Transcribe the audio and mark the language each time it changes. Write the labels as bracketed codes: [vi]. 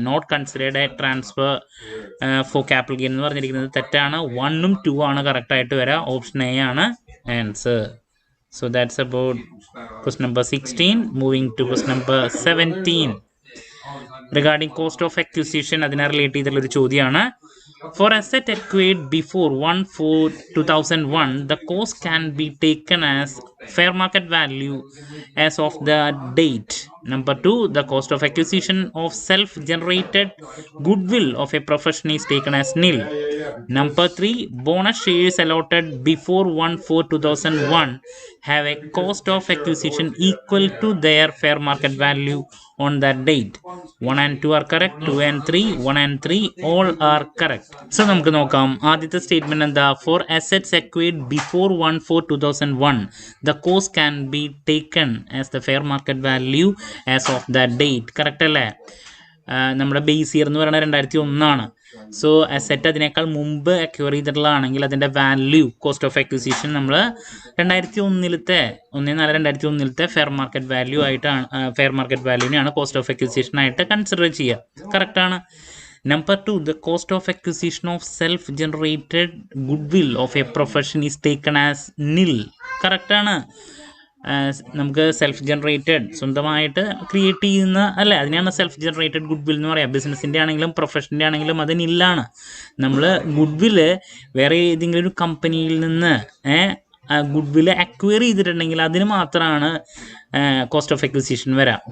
[en] not considered a transfer for capital gain [ml] എന്ന് പറഞ്ഞിരിക്കുന്നത് തെറ്റാണ്. 1ഉം 2 ആണ് കറക്റ്റ് ആയിട്ട് വരാം. ഓപ്ഷൻ എ ആണ് answer. [en] So that's about question number 16. Moving to question number 17 regarding cost of acquisition. [ml] അതിനെ റിലേറ്റ് ചെയ്തിട്ടുള്ളൊരു ചോദ്യമാണ്. [en] For asset acquired before 1/4/2001, the cost can be taken as fair market value as of the date. Number 2, the cost of acquisition of self-generated goodwill of a profession is taken as nil. Number 3, bonus shares allotted before 1/4/2001 have a cost of acquisition equal to their fair market value on that date. 1 and 2 are correct. 2 and 3, 1 and 3 all are correct. So [ml] നമുക്ക് നോക്കാം. ആദ്യത്തെ statement എന്താ? [en] For assets acquired before 1/4/2001 the cost can be taken as the fair market value as of that date. [ml] Correct അല്ലേ? നമ്മുടെ base year എന്ന് പറയുന്നത് 2001 so asset അതിനേക്കാൾ മുമ്പ് അക്വയർ ചെയ്തിട്ടുള്ളതാണെങ്കിൽ അതിൻ്റെ വാല്യൂ, കോസ്റ്റ് ഓഫ് അക്വിസിഷൻ നമ്മൾ 1/4/2001 ഫെയർ മാർക്കറ്റ് വാല്യൂ ആയിട്ടാണ്, fair market വാല്യൂവിനെയാണ് cost of acquisition ആയിട്ട് കൺസിഡർ ചെയ്യുക. കറക്റ്റാണ്. [en] Number 2, the cost of acquisition of self-generated goodwill of a profession is taken as nil. [ml] Correct ആണ്. നമുക്ക് സെൽഫ് ജനറേറ്റഡ് സ്വന്തമായിട്ട് create ചെയ്യുന്ന അല്ലേ, അതിനെയാണ് സെൽഫ് ജനറേറ്റഡ് ഗുഡ് വിൽ എന്ന് പറയാം. ബിസിനസ്സിൻ്റെ ആണെങ്കിലും പ്രൊഫഷൻ്റെ ആണെങ്കിലും അത് നില്ലാണ്. നമ്മൾ ഗുഡ് വില്ല് വേറെ ഏതെങ്കിലും ഒരു കമ്പനിയിൽ നിന്ന് ഗുഡ് വില്ല് അക്വയർ ചെയ്തിട്ടുണ്ടെങ്കിൽ അതിന് മാത്രമാണ് കോസ്റ്റ് ഓഫ് അക്വിസിഷൻ വരാം.